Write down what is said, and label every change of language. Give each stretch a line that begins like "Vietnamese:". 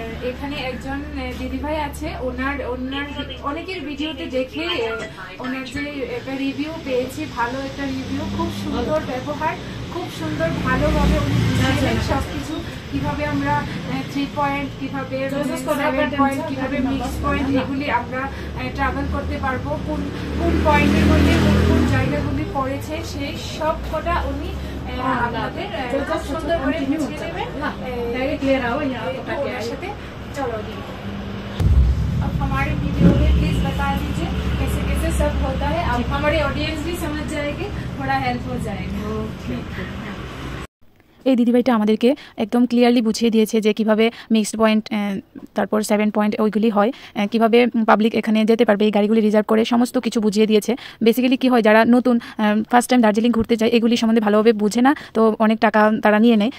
Bangla: এখানে একজন দিদিভাই আছে, ওনার অনেকের ভিডিওতে দেখে ওনার যে একটা রিভিউ পেয়েছি, ভালো একটা রিভিউ, খুব সুন্দর ব্যবহার, খুব সুন্দর ভালোভাবে উনি বুঝিয়েছেন সবকিছু, কিভাবে আমরা 3 পয়েন্ট, কিভাবে 7 পয়েন্ট, কিভাবে মিক্স পয়েন্ট, এগুলি আমরা ট্রাভেল করতে পারবো, কোন কোন পয়েন্টের মধ্যে কোন জায়গাগুলি পড়েছে, সেই সব কটা উনি আপনাদের খুব সুন্দর করে বুঝিয়ে দেবেন। ওনার সাথে চলো দিদি,
Hindi: अब हमारे वीडियो में प्लीज बता दीजिए कैसे कैसे सब होता है, अब हमारे ऑडियंस भी समझ जाएगी, थोड़ा हेल्प हो जाएगा।
Bangla: এই দিদিভাইটা আমাদেরকে একদম ক্লিয়ারলি বুঝিয়ে দিয়েছে যে কিভাবে মিক্সড পয়েন্ট, তারপর 7 পয়েন্ট ওইগুলি হয়, কিভাবে পাবলিক এখানে যেতে পারবে, এই গাড়িগুলি রিজার্ভ করে সমস্ত কিছু বুঝিয়ে দিয়েছে। বেসিক্যালি কি হয়, যারা নতুন ফার্স্ট টাইম দার্জিলিং ঘুরতে যায় এগুলি সম্বন্ধে ভালোভাবে বুঝে না, তো অনেক টাকা তারা নিয়ে নেয়।